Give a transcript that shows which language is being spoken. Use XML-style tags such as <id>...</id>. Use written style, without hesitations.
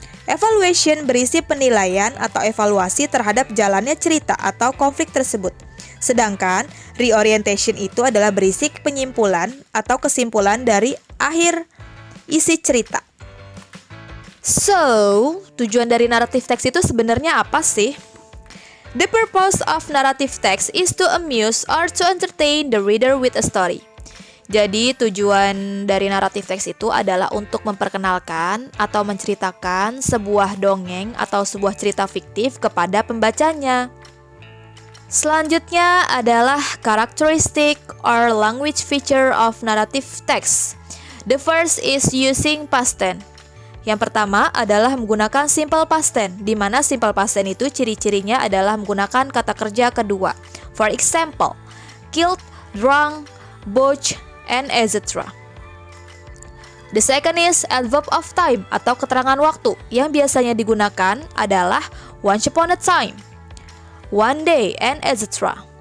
<id>Evaluation berisi penilaian atau evaluasi terhadap jalannya cerita atau konflik tersebut. Sedangkan reorientation itu adalah berisi penyimpulan atau kesimpulan dari akhir isi cerita. So, tujuan dari narrative text itu sebenarnya apa sih?</id> <en>The purpose of narrative text is to amuse or to entertain the reader with a story.</en> <id>Jadi tujuan dari naratif teks itu adalah untuk memperkenalkan atau menceritakan sebuah dongeng atau sebuah cerita fiktif kepada pembacanya. Selanjutnya adalah</id> <en>characteristic or language feature of narrative text. The first is using past tense.</en> <id>Yang pertama adalah menggunakan simple past tense, di mana simple past tense itu ciri-cirinya adalah menggunakan kata kerja kedua.</id> <en>For example, killed, drunk, bought, and etc. The second is adverb of time</en> <id>atau keterangan waktu, yang biasanya digunakan adalah</id> <en>once upon a time, one day, and etc.</en>